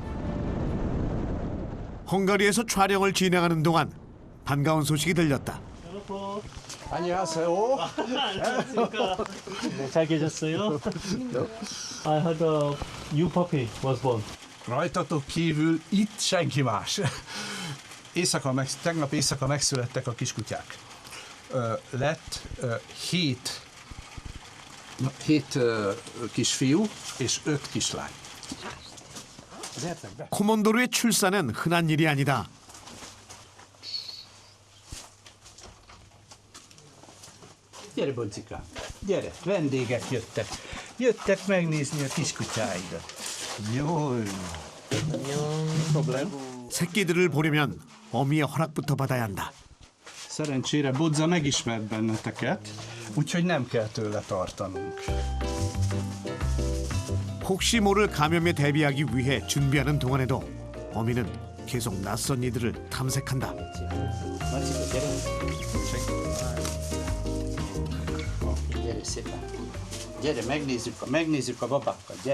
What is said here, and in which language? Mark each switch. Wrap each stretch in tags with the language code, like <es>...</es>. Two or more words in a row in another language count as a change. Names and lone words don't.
<ko>헝가리에서 촬영을 진행하는 동안 반가운 소식이 들렸다. 안녕하세요. 잘 계셨어요?</ko> <en>I had a new puppy was born.</en> <hu>Rajtatok kívül itt senki más. Tegnap éjszaka megszülettek a kiskutyák. Lett 7 kisfiú és 5 kislány.</hu> <ko>코몬도르의 출산은 흔한 일이 아니다.</ko> <hu>Gyere, Boncikám, gyere, vendégek jöttek. Jöttek megnézni a kiskutyáidat. Jól.</hu> <ko>새끼들을 보려면 어미의 허락부터 받아야 한다.</ko> <hu>Szerencsére Bodza megismert benneteket, úgyhogy nem kell tőle tartanunk.</hu> <ko>혹시 모를 감염에 대비하기 위해 준비하는 동안에도 어미는 계속 낯선 이들을 탐색한다.</ko> <hu>Gyere szépen. Gyere, megnézzük a babákat, gyere.</hu>